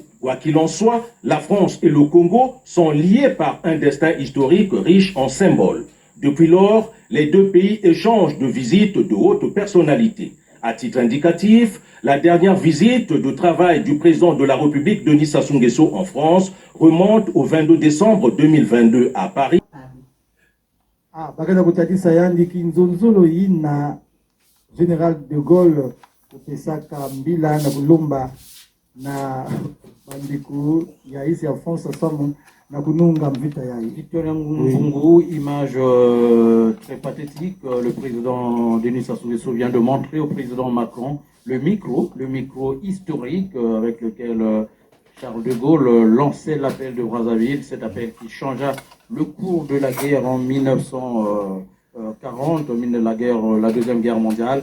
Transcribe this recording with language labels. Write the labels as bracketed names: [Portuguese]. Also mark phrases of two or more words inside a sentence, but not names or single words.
[French] Quoi qu'il en soit, la France et le Congo sont liés par un destin historique riche en symboles. Depuis lors, les deux pays échangent de visites de hautes personnalités. À titre indicatif, la dernière visite de travail du président de la République, Denis Sassou Nguesso, en France, remonte au 22 décembre 2022 à Paris. [Kituba (Congo)] Bakana kutatisa yandiki nzonzolo ina Général de Gaulle kupesaka mbila na kulomba na bandiko ya isi ya France samu na kununga mvita ya Victoria Ngungu, [French] image très pathétique. Le président Denis Sassou Nguesso vient de montrer au président Macron le micro historique avec lequel Charles de Gaulle lançait l'appel de Brazzaville, cet appel qui changea le cours de la guerre en 1940, la Deuxième Guerre mondiale.